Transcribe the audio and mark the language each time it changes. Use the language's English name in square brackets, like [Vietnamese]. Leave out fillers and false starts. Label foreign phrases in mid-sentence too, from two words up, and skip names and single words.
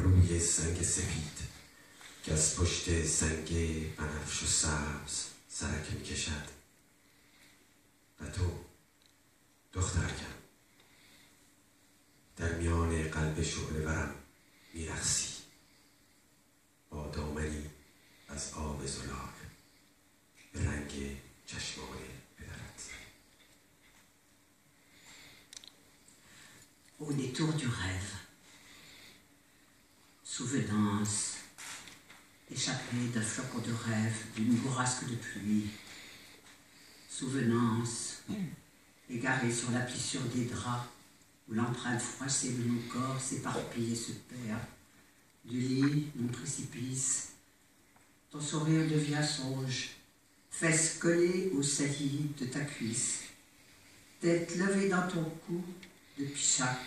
[Persian] Senge سفید که از پشت سنگ بنفش و سبز سرک میکشد و تو دخترکم در میان قلب شعله ورم میرقصی با دامنی از آب زلاق به رنگ چشمان پدرت. [French] Au détour du rêve, souvenance, échappée d'un flocon de rêve, d'une bourrasque de pluie, souvenance, égarée sur la plissure des draps, où l'empreinte froissée de nos corps s'éparpille et se perd, du lit, mon précipice, ton sourire devient songe, fesses collées aux saillies de ta cuisse, tête levée dans ton cou, depuis chaque.